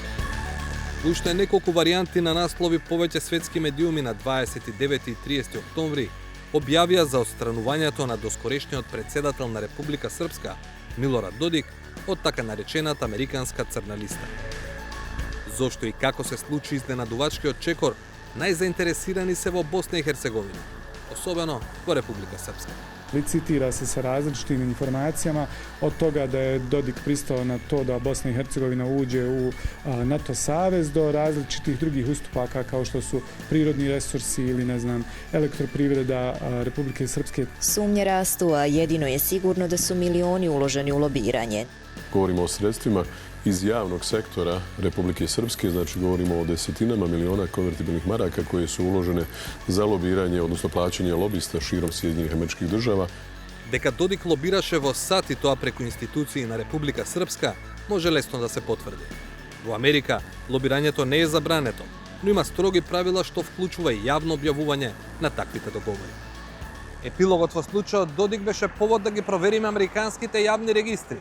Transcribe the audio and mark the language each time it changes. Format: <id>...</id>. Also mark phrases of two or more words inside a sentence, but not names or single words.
<mk>Уште неколку варијанти на наслови повеќе светски медиуми на 29 и 30 октомври објавија за отстранувањето на доскорешниот претседател на Република Српска Милорад Додик од така наречената американска црна листа. Зошто и како се случи изненадувачкиот чекор, најзаинтересирани се во Босна и Херцеговина, особено во Република Српска.</mk> <sr>Licitira se sa različitim informacijama, od toga da je Dodik pristao na to da Bosna i Hercegovina uđe u NATO savez, do različitih drugih ustupaka kao što su prirodni resursi ili, elektroprivreda Republike Srpske. Sumnje rastu, a jedino je sigurno da su milioni uloženi u lobiranje. Govorimo o sredstvima iz javnog sektora Republike Srpske, znači govorimo o desetinama miliona konvertibilnih maraka koje su uložene za lobiranje, odnosno plaćanje lobista širom Sjedinjenih Američkih Država.</sr> <mk>Дека Додик лобираше во САД и тоа преку институции на Република Српска, може лесно да се потврди. Во Америка, лобирањето не е забрането, но има строги правила што вклучува и јавно објавување на таквите договори. Епилогот во случајот Додик беше повод да ги провериме американските јавни регистри.</mk>